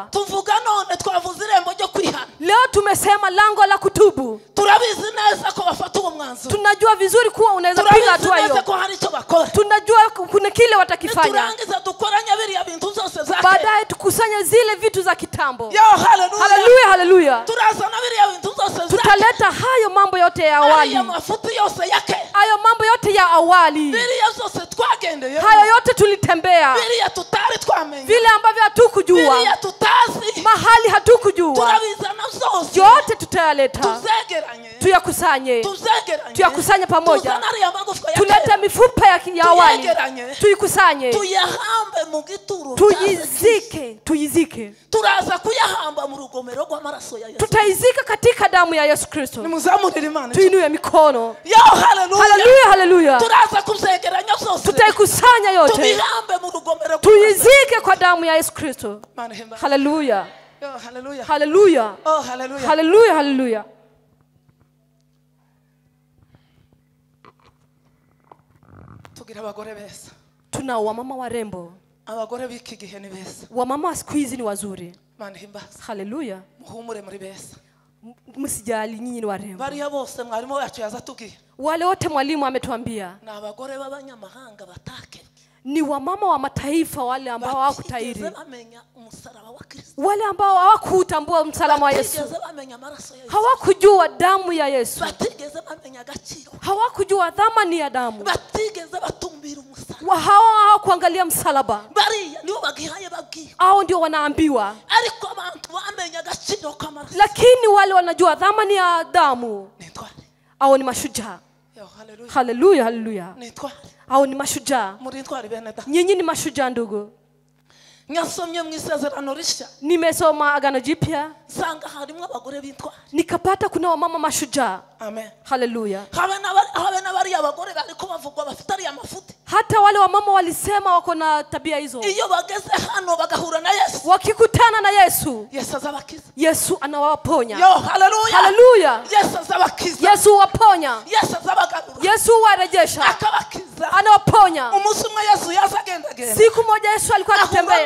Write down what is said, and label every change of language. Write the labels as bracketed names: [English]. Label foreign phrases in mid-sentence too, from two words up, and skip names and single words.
[Kinyarwanda] Tuvuga none twavuze irembo ryo kwihana. [Swahili] Leo tumesema lango la kutubu. [Kinyarwanda] Turabizi neza ko bafata uwo mwanzuro. [Swahili] Tunajua vizuri kuwa unaweza piga [Kinyarwanda] Turabizi [Swahili] hatua [Kinyarwanda] neza [Swahili] hiyo. [Kinyarwanda] ko hari icyo bakora. [Swahili] Tunajua kuna kile watakifanya. [Kinyarwanda] Turangiza dukoranya biriya bintu zose zake. [Swahili] Baadaye tukusanye zile vitu za kitambo. [Kinyarwanda] Yo haleluya. [Swahili] Haleluya, haleluya. [Kinyarwanda] Turazana biriya bintu zose zake. [Swahili] Tutaleta hayo mambo yote ya awali. [Kinyarwanda] Ariya mafuti yose yake. [Swahili] Hayo mambo yote ya awali. [Kinyarwanda] Biriya zose twagendeye. [Swahili] Hayo yote tulitembea. [Kinyarwanda] Biriya tutari twamenya. [Swahili] Vile ambavyo hatukujua. [Kinyarwanda] Biriya tutazi. [Swahili] Mahali hatukujua. [Kinyarwanda] Turabizana zose. [Swahili] Yote tutayaleta. [Kinyarwanda] Tuzegeranye. [Swahili] Tuyakusanye. [Kinyarwanda] Tuzegeranye. [Swahili] Tuyakusanye pamoja. [Kinyarwanda] Tuzana ariya magufwa ya [Swahili] Tulete [Kinyarwanda] kera. [Swahili] mifupa ya awali. [Kinyarwanda] Tuyegeranye. [Swahili] Tuikusanye. [Kinyarwanda] Tuyahambe mu gituro. [Swahili] Tuyizike. [Kinyarwanda] Turaza kuyahamba mu rugomero rw'amaraso ya Yesu. [Swahili] Tutaizika katika damu ya Yesu Kristo. [Kinyarwanda] Nimuzamurire Imana. [Swahili] Tuinue mikono. [Kinyarwanda] Yo haleluya. [Swahili] Haleluya, haleluya. [Kinyarwanda] Turaza kuzegeranya zose. [Swahili] Tutaikusanya yote. [Kinyarwanda] Tubihambe mu rugomero. [Swahili] Tuyizike kwa damu ya Yesu Kristo. [Kinyarwanda] Imana ihimba. [Swahili] Haleluya. [Kinyarwanda] Yo haleluya. [Swahili] Haleluya. [Kinyarwanda] Oh haleluya. [Swahili] Haleluya, haleluya. [Kinyarwanda] Tugira abagore beza. [Swahili] Tuna wamama warembo. [Kinyarwanda] Abagore b'iki gihe ni beza. [Swahili] Wamama wa siku hizi ni wazuri. [Kinyarwanda] Imana ihimbaza. [Swahili] Haleluya. [Kinyarwanda] Muhumure muri beza. [Swahili] Msijali, nyinyi ni warembo. [Kinyarwanda] Bariya bose mwarimu wacu yazatubwira. [Swahili] Wale wote mwalimu ametuambia [Kinyarwanda] Ni abagore b'abanyamahanga batake. [Swahili] ni wamama wa mataifa, wale ambao hawakutahiri, [Kinyarwanda] bamenya umusaraba wa Kristo. [Swahili] wale ambao hawakutambua msalaba wa Yesu, [Kinyarwanda] Batigeze bamenya amaraso ya Yesu. [Swahili] hawakujua damu ya Yesu, [Kinyarwanda] Batigeze bamenya agaciro. [Swahili] hawakujua thamani ya damu, [Kinyarwanda] Batigeze batumbira umusaraba. [Swahili] hawakuangalia msalaba. [Kinyarwanda] Bariya nibo bagihaye babwira. [Swahili] Hao ndio wanaambiwa, [Kinyarwanda] Ariko abantu bamenya agaciro k'amaraso. [Swahili] lakini wale wanajua thamani ya damu, [Kinyarwanda] Nitware. [Swahili] hao ni mashujaa. [Kinyarwanda] Yo haleluya. [Swahili] Haleluya, haleluya. [Kinyarwanda] Nitware. [Swahili] Hao ni mashujaa. [Kinyarwanda] Muri ntwari bene da. [Swahili] Nyinyi ni mashujaa ndugu. [Kinyarwanda] Nyasomye mu isezerano rishya. [Swahili] Nimesoma Agano Jipya [Kinyarwanda] Sanga harimo abagore b'intwari. [Swahili] nikapata kuna wamama mashujaa. [Kinyarwanda] Amen. [Swahili] Haleluya. [Kinyarwanda] Habe n'abari abagore bariko bavugwa bafite ari amafuti. [Swahili] Hata wale wamama walisema wako na tabia hizo. [Kinyarwanda] Iyo bageze hano bagahura na Yesu. [Swahili] Wakikutana na Yesu, [Kinyarwanda] Yesu azabakiza. [Swahili] Yesu anawaponya. [Kinyarwanda] Yo haleluya. [Swahili] Haleluya. [Kinyarwanda] Yesu azabakiza. [Swahili] Yesu waponya. [Kinyarwanda] Yesu azabagarura. [Swahili] Yesu warejesha. [Kinyarwanda] Akabakiza. [Swahili] Anawaponya. [Kinyarwanda] Umunsi umwe Yesu yazagenda genda. [Swahili] Siku moja Yesu alikuwa akitembea,